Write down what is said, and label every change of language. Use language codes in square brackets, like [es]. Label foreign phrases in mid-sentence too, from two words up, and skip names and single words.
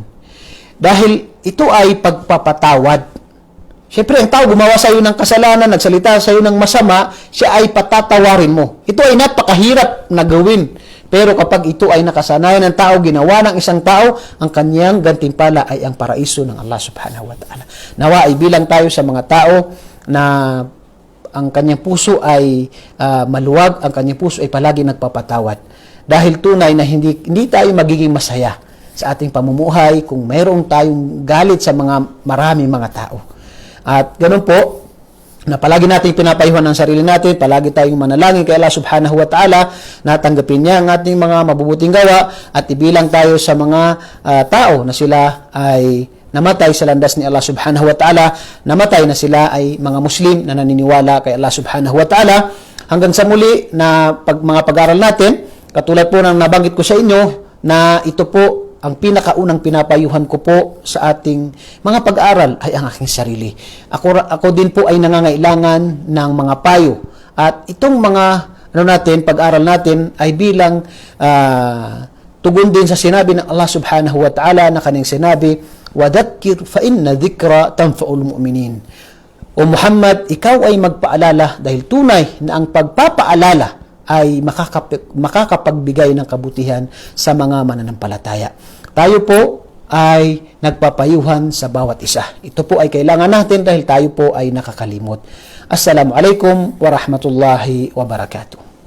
[tl] Dahil ito ay pagpapatawad. Siyempre, ang tao gumawa sa iyo ng kasalanan, nagsalita sa iyo ng masama, siya ay patatawarin mo. Ito ay napakahirap na gawin. Pero kapag ito ay nakasanayan ng tao, ginawa ng isang tao, ang kanyang gantimpala ay ang paraiso ng Allah [ar] subhanahu wa ta'ala. [tl] Nawa ay bilang tayo sa mga tao na ang kanyang puso ay maluwag, ang kanyang puso ay palagi nagpapatawad. Dahil tunay na hindi tayo magiging masaya sa ating pamumuhay kung mayroong tayong galit sa maraming mga tao. At ganun po, na palagi nating pinapayuhan ng sarili natin, palagi tayong manalangin kay Allah [ar] subhanahu wa ta'ala, [tl] natanggapin niya ang ating mga mabubuting gawa at ibilang tayo sa mga tao na sila ay namatay sa landas ni Allah [ar] subhanahu wa ta'ala, [tl] namatay na sila ay mga Muslim na naniniwala kay Allah [ar] subhanahu wa ta'ala. [tl] Hanggang sa muli na mga pag-aaral natin, katulad po ng nabanggit ko sa inyo na ito po ang pinakaunang pinapayuhan ko po sa ating mga pag-aaral ay ang aking sarili. Ako din po ay nangangailangan ng mga payo. At itong mga pag-aaral natin ay bilang tugon din sa sinabi ng Allah [ar] subhanahu wa ta'ala [tl] na kanyang sinabi, [ar] وَذَكِّرْ فَإِنَّ ذِكْرَ تَنْفَعُ الْمُؤْمِنِينَ. [tl] O Muhammad, ikaw ay magpaalala dahil tunay na ang pagpapaalala ay makakapagbigay ng kabutihan sa mga mananampalataya. Tayo po ay nagpapayuhan sa bawat isa. Ito po ay kailangan natin dahil tayo po ay nakakalimot. [ar] Assalamualaikum warahmatullahi wabarakatuh.